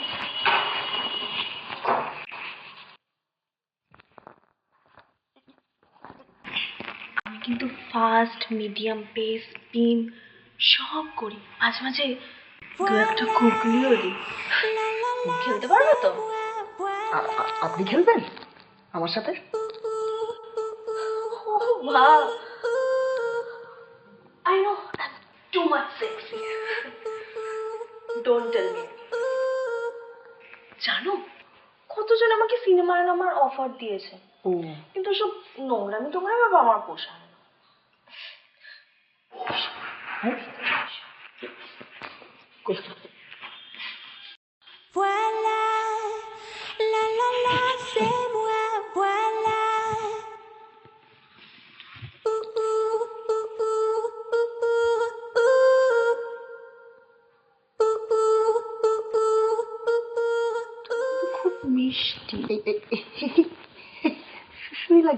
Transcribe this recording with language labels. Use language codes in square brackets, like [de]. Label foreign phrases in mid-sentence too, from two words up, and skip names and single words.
[bn] আমি কিন্তু [en] fast, medium pace, spin [bn] সব করি। মাঝে মাঝে দু একটা কুকলিও দিই। খেলতে পারবে তো? আপনি খেলবেন আমার সাথে? [en] Oh, wow. I know I'm too much sexy. Don't tell me. [bn] জানো, কতজন আমাকে সিনেমায় নামার অফার দিয়েছে, কিন্তু সব নোংরামি টোংরামি বাবা আমার পোষায় না। [fr] Voilà, la la la, c'est moi, voilà. Ooh, ooh, ooh, ooh, ooh, ooh, ooh. [bn] খুব মিষ্টি। শুই লাগছে